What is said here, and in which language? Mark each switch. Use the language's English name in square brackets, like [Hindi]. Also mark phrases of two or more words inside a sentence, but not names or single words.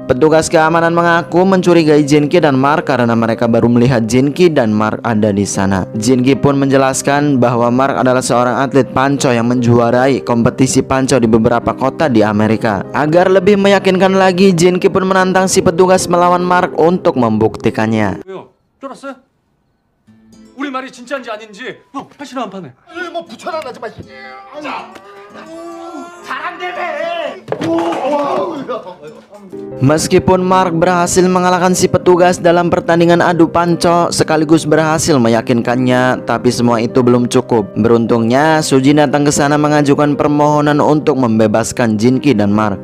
[Indonesian] Petugas keamanan mengaku mencurigai Jinki dan Mark karena mereka baru melihat Jinki dan Mark ada di sana. Jinki pun menjelaskan bahwa Mark adalah seorang atlet panco yang menjuarai kompetisi panco di beberapa kota di Amerika. Agar lebih meyakinkan lagi, Jinki pun menantang si petugas melawan Mark untuk membuktikannya. [Korean] 왜요? 쫄았어요? 우리 말이 진짜인지 아닌지 확실한 한 판에. 뭐 붙여놔하지 마. [Indonesian] Meskipun Mark berhasil mengalahkan si petugas dalam pertandingan adu panco sekaligus berhasil meyakinkannya, tapi semua itu belum cukup. Beruntungnya, Sujin datang ke sana mengajukan permohonan untuk membebaskan Jinki dan Mark.